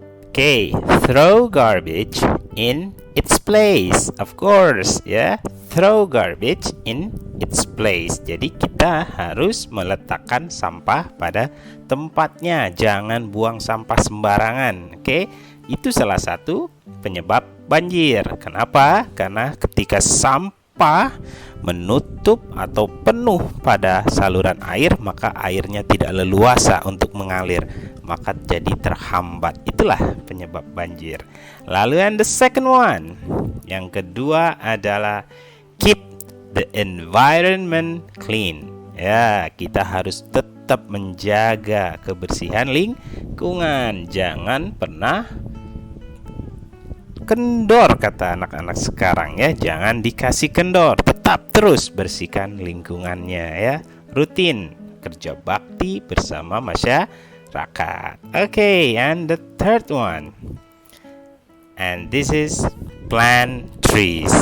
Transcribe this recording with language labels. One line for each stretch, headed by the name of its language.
English: Okay, throw garbage in its place. Of course, ya. Throw garbage in its place.
Indonesian: Jadi kita harus meletakkan sampah pada tempatnya. Jangan buang sampah sembarangan. Oke, itu salah satu penyebab banjir. Kenapa? Karena ketika sampah menutup atau penuh pada saluran air, maka airnya tidak leluasa untuk mengalir, maka jadi terhambat. Itulah penyebab banjir. Lalu
English: and the second one,
Indonesian: yang kedua adalah
English: keep the environment clean.
Indonesian: Ya, kita harus tetap menjaga kebersihan lingkungan. Jangan pernah kendor, kata anak-anak sekarang ya. Jangan dikasih kendor, tetap terus bersihkan lingkungannya ya. Rutin kerja bakti bersama masyarakat.
English: Okay, and the third one, and this is plant trees.